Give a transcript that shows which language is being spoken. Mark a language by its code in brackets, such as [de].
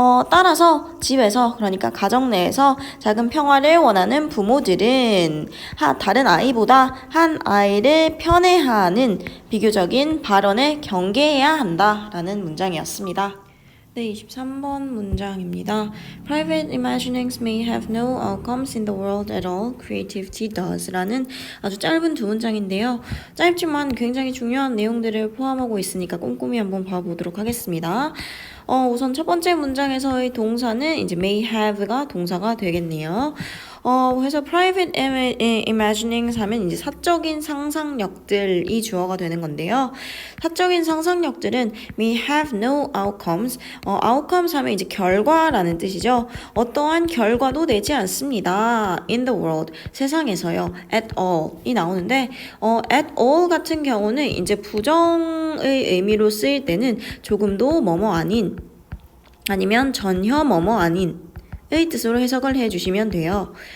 [ko] 따라서 집에서 그러니까 가정 내에서 작은 평화를 원하는 부모들은 다른 아이보다 한 아이를 편애하는 비교적인 발언에 경계해야 한다라는 문장이었습니다. 네, 23번 문장입니다. [en] Private imaginings may have no outcomes in the world at all. Creativity does. [ko] 라는 아주 짧은 두 문장인데요. 짧지만 굉장히 중요한 내용들을 포함하고 있으니까 꼼꼼히 한번 봐보도록 하겠습니다. 우선 첫 번째 문장에서의 동사는 이제 may have가 동사가 되겠네요. 그래서 private imaginings 하면 이제 사적인 상상력들이 주어가 되는 건데요. 사적인 상상력들은 [en] we have no outcomes. [ko] outcomes 하면 이제 결과라는 뜻이죠. 어떠한 결과도 내지 않습니다. [en] in the world. [ko] 세상에서요. at all 이 나오는데, at all 같은 경우는 이제 부정의 의미로 쓰일 때는 조금도 뭐뭐 아닌, 아니면 전혀 뭐뭐 아닌 의 뜻으로 해석을 해주시면 돼요.